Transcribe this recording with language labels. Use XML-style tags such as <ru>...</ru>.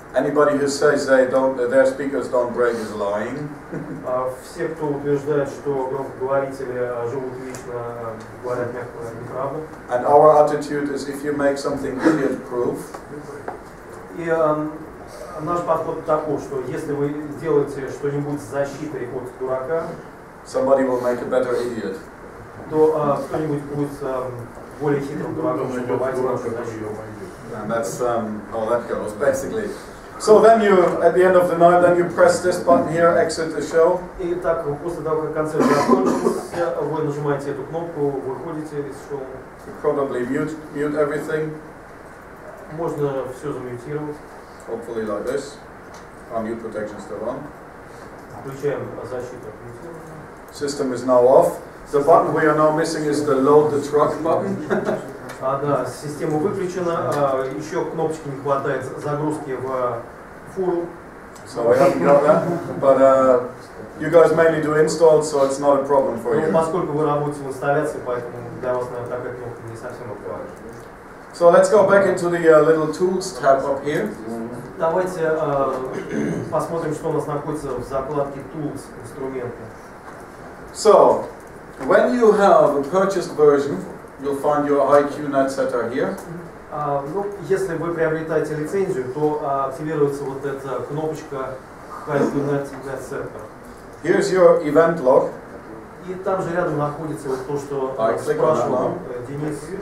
<en>Anybody who says their speakers don't break is lying.</en> <ru>Все, кто утверждает, что громкоговорители живут вечно, говорят неправду.</ru> <en>And our attitude is, if you make something idiot-proof.</en> <ru>И наш подход такой, что если вы делаете что-нибудь с защитой от дурака,</ru> <en>somebody will make a better idiot.</en> <ru>То кто-нибудь будет более хитрым дураком, чтобы обойти вашу защиту.</ru> <en>And that's how that goes, basically. So then you, at the end of the night, then you press this button here, exit the show.</en> <ru>И так, после того, как концерт закончился, вы нажимаете эту кнопку, выходите из шоу.</ru> <en>You probably mute everything.</en> <ru>Можно все замьютировать.</ru> <en>Hopefully like this. Our mute protection still on.</en> <ru>Включаем защиту от мьютирования.</ru> <en>System is now off. The button we are now missing is the load the truck button.</en> <ru>Да, система выключена. Еще кнопочки не хватает загрузки в фуру.</ru> <en>So I haven't got that, but you guys mainly do installs, so it's not a problem for you.</en> <ru>Поскольку вы работаете в инсталляции, поэтому для вас, наверное, такая кнопка не совсем актуальна.</ru> <en>So let's go back into the little tools tab up here.</en> <ru>Давайте посмотрим, что у нас находится в закладке Tools, инструменты.</ru> <en>So, when you have a purchased version, you'll find your IQ net setter here.</en> <ru>Если вы приобретаете лицензию, то активируется вот эта кнопочка IQ net setter.</ru> <en>Here's your event log.</en> <ru>И там же рядом находится вот то, что спрашивал Денис.</ru>